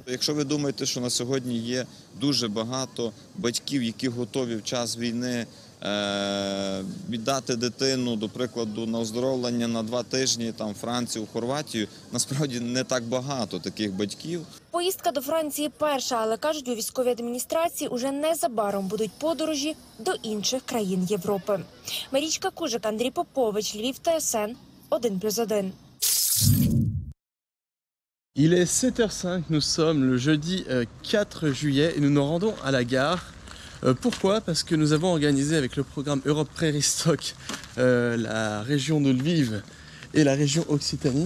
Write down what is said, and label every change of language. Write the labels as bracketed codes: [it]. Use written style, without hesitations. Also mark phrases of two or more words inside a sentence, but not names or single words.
[uk] Якщо ви думаєте, що на сьогодні є дуже багато батьків, які готові в час війни віддати дитину, до прикладу, на оздоровлення на 2 тижні там, в Францію, в Хорватію, насправді не так багато таких батьків. Поїздка до Франції перша, але, кажуть, у військовій адміністрації уже незабаром будуть подорожі до інших країн Європи. Марічка Кужик, Андрій Попович, Львів, ТСН, 1+1. [fr] Il est 7h05, nous sommes le jeudi 4 juillet et nous nous rendons à la gare. Pourquoi? Parce que nous avons organisé avec le programme Europe Prairie Stock la région de Lviv et la région Occitanie.